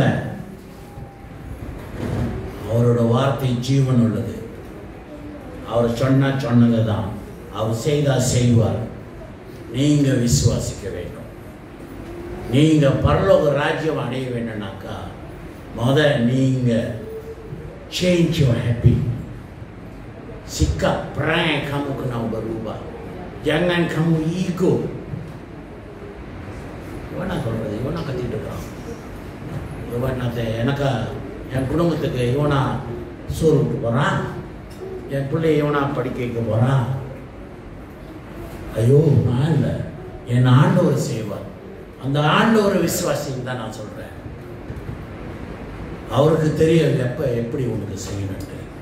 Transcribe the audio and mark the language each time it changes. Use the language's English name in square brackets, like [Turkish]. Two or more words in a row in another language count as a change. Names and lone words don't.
[Tamil] அவரோட வார்த்தை ஜீவன் உள்ளது. அவர் சொன்னதை தான், அவர் செய்தால் செய்வார். நீங்கள் விசுவாசிக்க வேண்டும். நீங்கள் பரலோக ராஜ்யம் அடைய வேண்டும்னாக்கா நீங்கள் [English] change your habit. [Malay] Sikap perangai kamu kena berubah. Jangan kamu ego. [Tamil] Iwana சொல்றது, இவனா கத்திட்டு இருக்கான். இவனாத்த எனக்கா என் குடும்பத்துக்கு இவனா சோறு விட்டு போகிறான், என் பிள்ளை இவனா படிக்க வைக்க போகிறான். ஐயோ, நான் இல்லை, என் ஆண்டவர் செய்வார். அந்த ஆண்டவர் விசுவாசின்னு தான் நான் சொல்கிறேன். அவருக்கு தெரியும் எப்படி உனக்கு செய்யணுன்ட்டு.